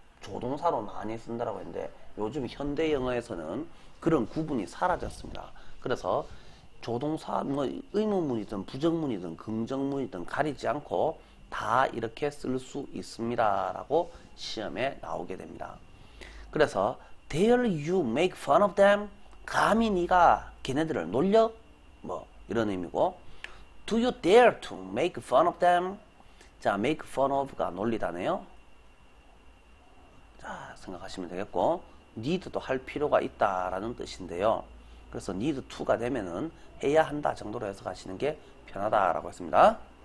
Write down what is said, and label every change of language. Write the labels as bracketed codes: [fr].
[ko] 조동사로 많이 쓴다라고 했는데, 요즘 현대 영어에서는 그런 구분이 사라졌습니다. 그래서 조동사, 의문문이든 부정문이든 긍정문이든 가리지 않고 다 이렇게 쓸 수 있습니다 라고 시험에 나오게 됩니다. 그래서 [en] dare you make fun of them? [ko] 감히 네가 걔네들을 놀려? 뭐 이런 의미고, [en] do you dare to make fun of them? [ko] 자, [en] make fun of [ko] 가 놀리다네요. 자, 생각하시면 되겠고, need도 할 필요가 있다라는 뜻인데요. 그래서 need to가 되면은 해야 한다 정도로 해석하시는 게 편하다라고 했습니다.